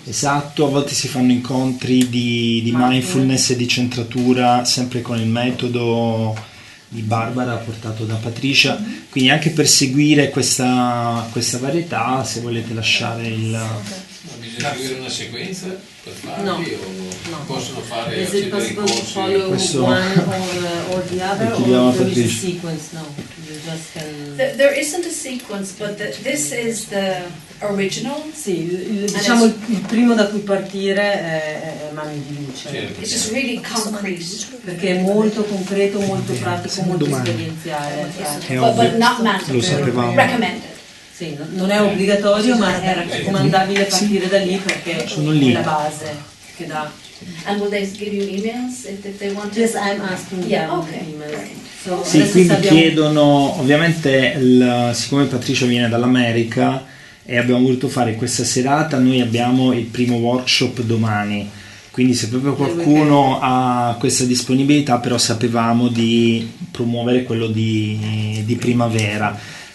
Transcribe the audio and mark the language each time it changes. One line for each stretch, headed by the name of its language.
Italian: Esatto, a volte si fanno incontri di mindfulness e di centratura, sempre con il metodo di Barbara portato da Patricia, quindi anche per seguire questa varietà, se volete lasciare il... Bisogna seguire una sequenza per farli no. Possono fare
English: Is it possible to follow
Italian: Questo...
English: one or the other, or there is a sequence? No, you just can... There isn't a sequence, but this is the original.
Italian: Sì, diciamo il primo da cui partire è Mani di Luce. Certo.
English: It's just really concrete.
Italian: Perché è molto concreto, molto pratico, molto esperienziale.
English: But not mandatory.
Italian: Lo sapevamo.
English: Recommended.
Italian: Sì, non è obbligatorio, ma è raccomandabile partire da lì perché è la base che dà.
English: And will they give you emails if they want to? Yes, I'm asking them emails. So,
Italian: sì, quindi chiedono, ovviamente siccome Patricia viene dall'America e abbiamo voluto fare questa serata, noi abbiamo il primo workshop domani, quindi se proprio qualcuno ha questa disponibilità, però sapevamo di promuovere quello di primavera.